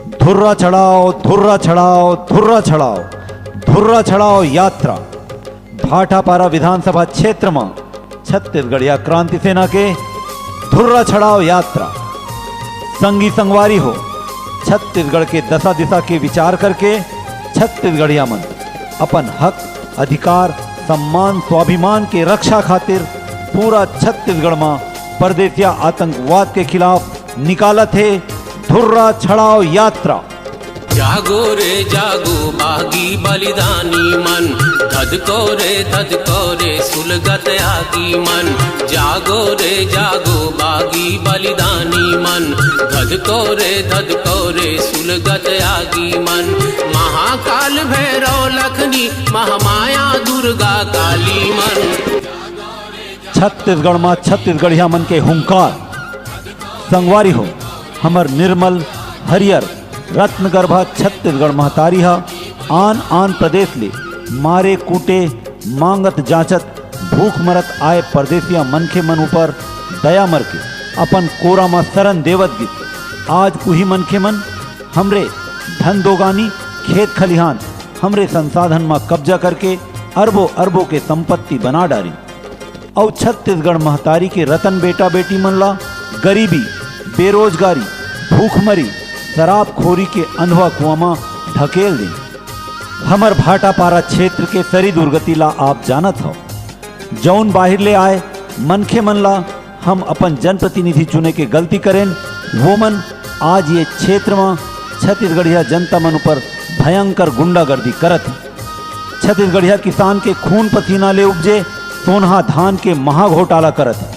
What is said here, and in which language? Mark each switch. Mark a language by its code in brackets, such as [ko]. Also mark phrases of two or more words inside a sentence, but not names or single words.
[hne] धुर्रा चढ़ाओ धुर्रा चढ़ाओ धुर्रा चढ़ाओ धुर्रा चढ़ाओ यात्रा भाटापारा विधानसभा क्षेत्र में छत्तीसगढ़िया क्रांति सेना के धुर्रा चढ़ाओ यात्रा संगी संगवारी हो छत्तीसगढ़ के दशा दिशा के विचार करके छत्तीसगढ़िया मन अपन हक अधिकार सम्मान स्वाभिमान के रक्षा खातिर पूरा छत्तीसगढ़ में परदेसिया आतंकवाद के खिलाफ निकालत है धुर्रा चढ़ाओ यात्रा। जागो रे जागो बागी बलिदानी मन धधको रे सुलगत आगी मन। जागो रे जागो बागी बलिदानी मन धधको रे सुलगत आगी मन। महाकाल भैरव लखनी महामाया दुर्गा काली मन। छत्तीसगढ़ में छत्तीसगढ़िया मन के हुंकार संगवारी हो हमर निर्मल हरियर रत्नगर्भा छत्तीसगढ़ महतारी हा आन आन प्रदेश ले मारे कूटे मांगत जांचत भूख मरत आए परदेसिया मन के मन ऊपर दया मर के अपन कोरा में शरण देवत गीत आज कुही मन के मन हमरे धन दोगानी खेत खलिहान हमरे संसाधन में कब्जा करके अरबों अरबों के संपत्ति बना डाली और छत्तीसगढ़ महतारी के रतन बेटा बेटी मन ला गरीबी बेरोजगारी भूखमरी शराबखोरी के अंधवा कुआं में ढकेल दे। हमर भाटापारा क्षेत्र के सरी दुर्गति ला आप जानत हो जौन बाहर ले आए मनखे मन ला हम अपन जनप्रतिनिधि चुने के गलती करें वो मन आज ये क्षेत्र में छत्तीसगढ़िया जनता मन ऊपर भयंकर गुंडागर्दी करत है। छत्तीसगढ़िया किसान के खून पसीना ले उपजे सोनहा धान के महा घोटाला करत है।